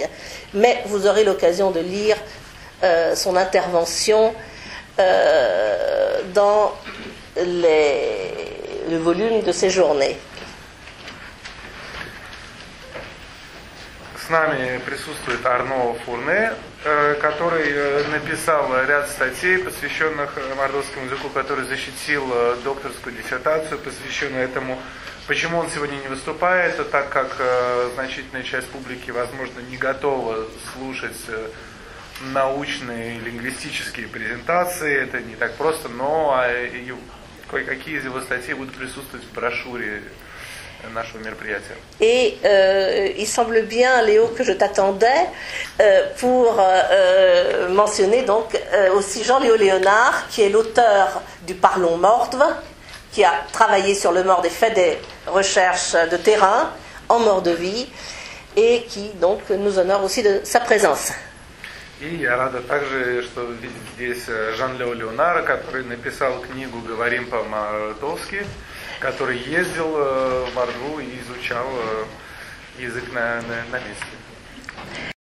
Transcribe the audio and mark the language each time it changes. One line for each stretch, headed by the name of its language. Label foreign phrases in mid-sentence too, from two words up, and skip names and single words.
French: Mais vous aurez l'occasion de lire son intervention dans le volume de ces journées.
Russian: С нами присутствует Арно Фурне, который написал ряд статей, посвященных мордовскому языку, который защитил докторскую диссертацию, посвященную этому. Почему он сегодня не выступает? Это так как значительная часть публики, возможно, не готова слушать научные лингвистические презентации. Это не так просто, но кое-какие из его статей будут присутствовать в брошюре нашего мероприятия.
French: Et il semble bien, Léo, que je t'attendais pour mentionner donc aussi Jean-Léo Léonard, qui est l'auteur du Parlons Mordve, qui a travaillé sur le mordve et fait des recherches de terrain en Mordovie, et qui donc nous honore aussi de sa présence.
Russian: И я рада также, что видеть здесь Жан-Лео Леонара, который написал книгу «Говорим по-мордовски», который ездил в Мордву и изучал язык на месте.